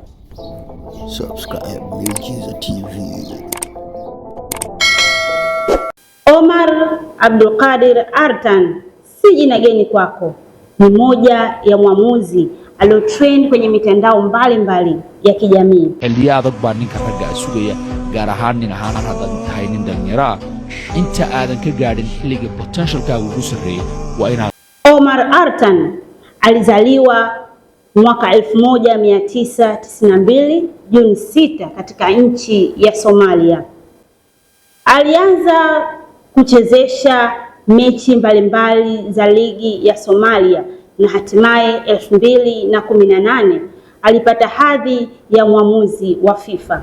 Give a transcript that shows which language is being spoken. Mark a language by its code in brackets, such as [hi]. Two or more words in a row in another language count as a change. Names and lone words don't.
[en] Subscribe Miujiza TV. [sw] Omar Abdulkadir Artan si jina geni kwako. Ni moja ya mwamuzi aliotrend kwenye mitandao mbalimbali ya kijamii. [so] Xilliyo adag baa ninka ragga sugaya, gaar ahaan nin ahaan hadan tahay nin dhalinyaro inta aadan ka gaadhin xilliga potentialkaaga ugu sarreeya waa inaad. [sw] Omar Artan alizaliwa mwaka 1992 Juni 6 katika nchi ya Somalia. Alianza kuchezesha mechi mbalimbali za ligi ya Somalia na hatimaye 2018 alipata hadhi ya mwamuzi wa FIFA.